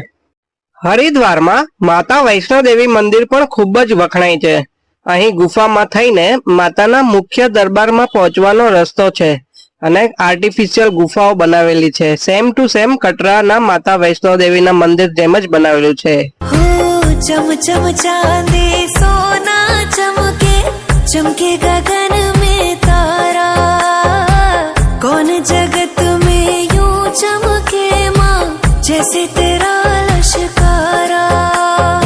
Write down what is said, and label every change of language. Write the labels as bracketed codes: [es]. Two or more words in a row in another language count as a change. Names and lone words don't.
[gu] હરિદ્વારમાં માતા વૈષ્ણો દેવી મંદિર પણ ખૂબ જ વખણાય છે। અહીં ગુફામાં થઈને માતાના મુખ્ય દરબારમાં પહોંચવાનો રસ્તો છે અને આર્ટિફિશિયલ ગુફાઓ બનાવેલી છે। [en] same to same [gu] કટરાના માતા વૈષ્ણો દેવીના મંદિર જેમ જ બનાવેલું છે। [hi] चम चम चांदी सोना चमके, चमके गगन में तारा, कौन जगत में यूं चमके माँ जैसे तेरा लश्कारा।